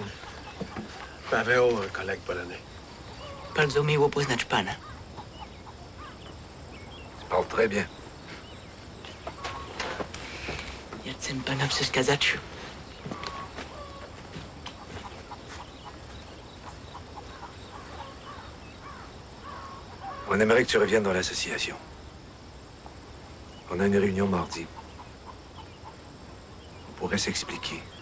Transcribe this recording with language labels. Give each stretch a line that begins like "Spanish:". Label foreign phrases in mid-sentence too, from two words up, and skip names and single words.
French: Paweł, un collègue polonais.
Polish: Bardzo miło poznać pana.
French: Tu parles très bien.
Polish: Jestem pana przeszkadzać.
French: On aimerait que tu reviennes dans l'association. On a une réunion mardi. On pourrait s'expliquer.